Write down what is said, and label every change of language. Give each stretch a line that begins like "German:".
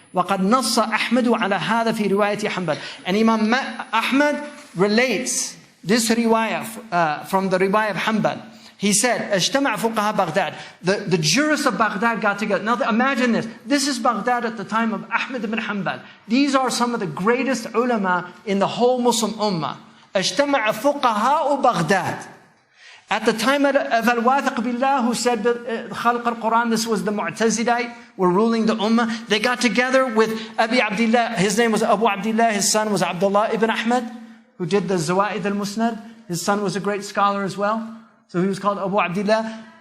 Arabic: وَقَدْ نَصَّ أَحْمَدُ عَلَى هَذَا فِي رِوَايَةِ حَنْبَلٍ
English: And Imam Ahmad relates this riwayah from the riwayah of Hanbal. He said,
Arabic: اجتمع فقهاء
English: Baghdad. The jurists of Baghdad got together. Now imagine this. This is Baghdad at the time of Ahmad ibn Hanbal. These are some of the greatest ulama in the whole Muslim ummah.
Arabic: اجتمع فقهاء Baghdad.
English: At the time of Al-Wathiq Billah, who said that Khalq al-Quran, this was the Mu'tazilite, were ruling the ummah. They got together with Abi Abdullah. His name was Abu Abdullah. His son was Abdullah ibn Ahmad, who did the Zawaid al-Musnad. His son was a great scholar as well. So he was called Abu Abdullah.